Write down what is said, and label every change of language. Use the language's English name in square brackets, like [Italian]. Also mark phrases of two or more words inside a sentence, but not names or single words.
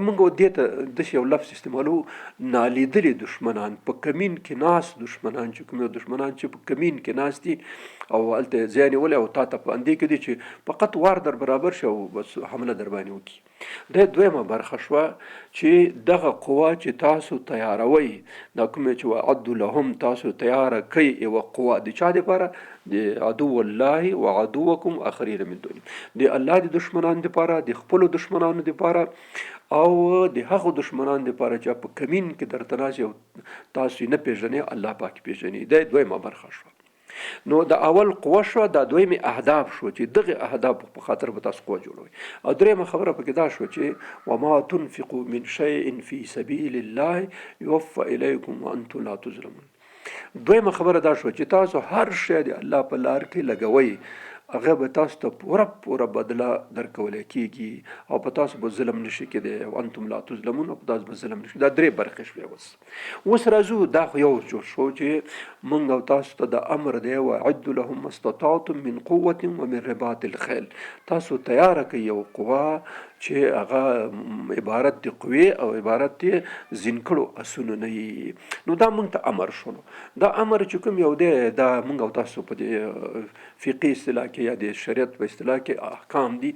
[Pashto] موږ دې ته داسې یو لفظ استعمالو: نالیدلي دشمنان، په کمین کې ناست دشمنان، چې کوم یو دشمنان چې په کمین کې ناست دي او هلته ځای نیولی او تا ته په اندې کې دي چې فقط وار در برابر شي او بس حمله در باندې وکړي. دا دویمه برخه شوه چې دغه قوه چې تاسو تیاروئ، دا کومه چې [Arabic] وعد لهم [Pashto] تاسو تیاره کړئ، یوه قوه د چا دپاره؟ [Arabic] د عدو الله وعدوکم آخرین من دونهم، [Pashto] د الله د دشمنانو دپاره، د خپلو دشمنانو دپاره او د هغو دشمنانو دپاره چې په کمین کې درته ناست او تاسو یې نه پېژنئ، الله پاک پېژني. دا دویمه برخه شوه. نو د اول قوه شوه، دا دویمې اهداف شو چې دغه اهداف په خاطر به تاسو قوه جوړوئ. او درېیمه خبره پکې دا شوه چې [Arabic] وما تنفقوا من شیء فی سبیل الله یوفى الیکم وانتم لا تظلمون. [Pashto] دویمه خبره دا شوه چې تاسو هر شی د الله په لار کې لګوئ هغه به تاسو ته پوره بدله درکولی کېږي او په تاسو به ظلم نشي کېدی [Arabic] وانتم لا تظلمون، [Pashto] او په تاسو به ظلم نشي. دا درې برخې شوې. اوس راځو دا خو یو جوړ شو چې موږ او تاسو ته د امر دی [Arabic] وعد لهم ما استطعتم من قوة ومن رباط الخيل. [Pashto] تاسو تیاره کړئ یو قوه چې هغه عبارت د قوې او عبارت د زینکړو اسونو نه وي. نو دا موږ ته امر شولو. دا امر چې کوم یو دی دا موږ او تاسو په دې فقهي اصطلاح کې یا د شریعت په اصطلاح کې احکام دي.